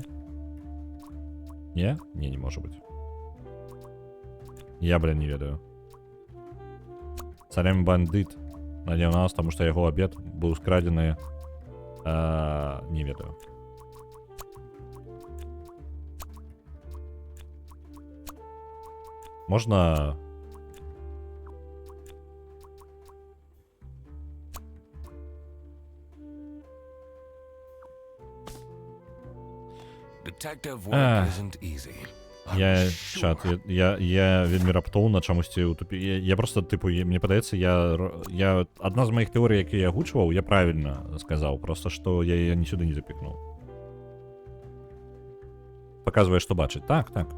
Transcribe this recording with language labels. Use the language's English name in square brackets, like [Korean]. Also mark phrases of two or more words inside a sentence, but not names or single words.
[Belarusian] Не? Не можа быць. Я, блин, не ведаю. Салямі бандыт наняў нас, таму што яго абед быў скрадзены. Не ведаю. Можна... [English] Detective work isn't easy. [Belarusian] Чат, я вельмі раптоўна чамусьці утупі. Я просто, типу, мне падаецца, адна з маіх тэорый, якія я агучваў, я правільна сказаў, просто што я яе сюды не запікнуў. Паказвае, што бачыць. Так.